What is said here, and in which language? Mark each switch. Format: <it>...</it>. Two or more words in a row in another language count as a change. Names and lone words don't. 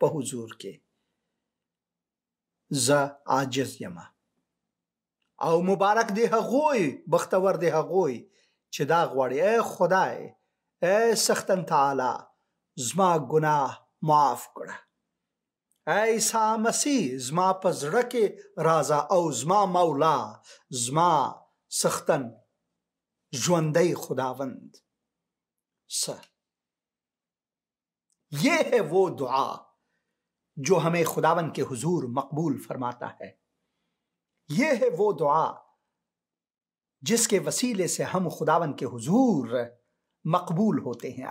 <ps>حضور کې زه عاجز یم او مبارک دی هغوی بختور دی هغوی چې دا غواړي اے خدای اے سختن تعالی زما گناه معاف کړه، اے عیسی مسیح زما په زړه کې راځه او زما مولا زما سختن ژوندی خداوند</ps> <ur>یہ ہے وہ دعا جو ہمیں خداوند کے حضور مقبول فرماتا ہے، یہ ہے وہ دعا جس کے وسیلے سے ہم خداوند کے حضور مقبول ہوتے ہیں۔</ur>